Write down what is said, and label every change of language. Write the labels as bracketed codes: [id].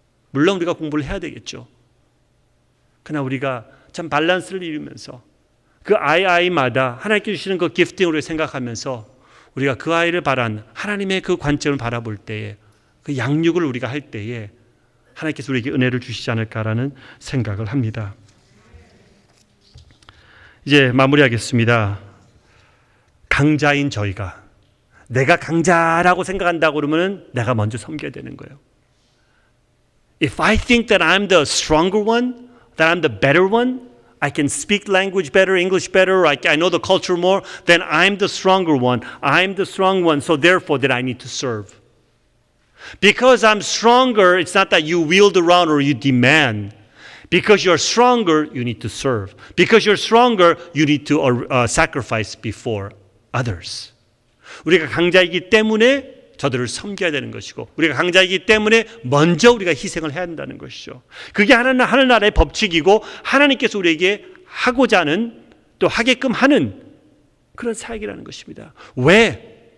[ko] 물론 우리가 공부를 해야 되겠죠. 그러나 우리가 참 밸런스를 이루면서 그 아이마다 하나님께 주시는 그 기프팅으로 생각하면서 우리가 그 아이를 바란 하나님의 그 관점을 바라볼 때에 그 양육을 우리가 할 때에 하나님께서 우리에게 은혜를 주시지 않을까라는 생각을 합니다. 이제 마무리하겠습니다. 강자인 저희가, 내가 강자라고 생각한다고 그러면 내가 먼저 섬겨야 되는 거예요. [en] If I think that I'm the stronger one, that I'm the better one, I can speak language better, English better, I know the culture more, then I'm the stronger one. I'm the strong one, so therefore that I need to serve. Because I'm stronger, it's not that you wield around or you demand. Because you're stronger, you need to serve. Because you're stronger, you need to sacrifice before others. [ko] 우리가 강자이기 때문에 저들을 섬겨야 되는 것이고, 우리가 강자이기 때문에 먼저 우리가 희생을 해야 한다는 것이죠. 그게 하늘나라의 법칙이고 하나님께서 우리에게 하고자 하는, 또 하게끔 하는 그런 사역이라는 것입니다. 왜?